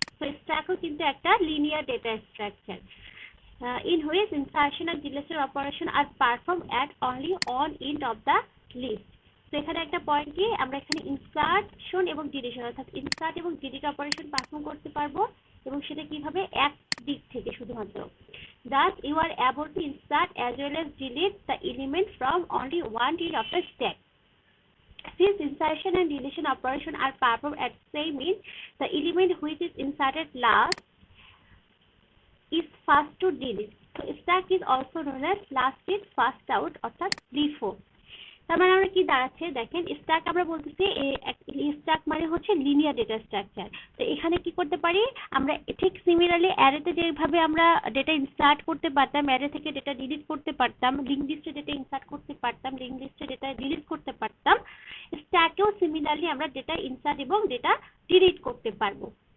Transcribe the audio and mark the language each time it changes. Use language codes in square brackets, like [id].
[bn] তো স্ট্যাকও কিন্তু একটা linear data structure [en] in which insertion and deletion operation are performed at only one end of the list. [bn] তো এখানে একটা পয়েন্ট কি, আমরা এখানে ইনসার্শন এবং ডিলিশন অর্থাৎ ইনসার্ট এবং ডিলিট অপারেশন পারফর্ম করতে পারবো, এবং সেটা কিভাবে এক দিক থেকে শুধুমাত্র। [en] Thus you are able to insert as well as delete the element from only one end of the stack. Since insertion and deletion operation are performed at same end, the element which is inserted last is first to delete. So stack is also known as last in first out অর্থাৎ LIFO. [bn] তার মানে আমরা কি দাঁড়াচ্ছে দেখেন, stack আমরা বলতেছি stack মানে হচ্ছে লিনিয়ার ডেটা স্ট্রাকচার। তো এখানে কি করতে পারি আমরা, ঠিক সিমিলারলি অ্যারেতে যেভাবে আমরা ডেটা ইনসার্ট করতে পারতাম, অ্যারে থেকে ডেটা ডিলিট করতে পারতাম, লিংক লিস্টে ডেটা ইনসার্ট করতে পারতাম, লিংক লিস্টে ডেটা ডিলিট করতে পারতাম, স্ট্যাকেও সিমিলারলি আমরা ডেটা ইনসার্ট এবং ডেটা ডিলিট করতে পারবো।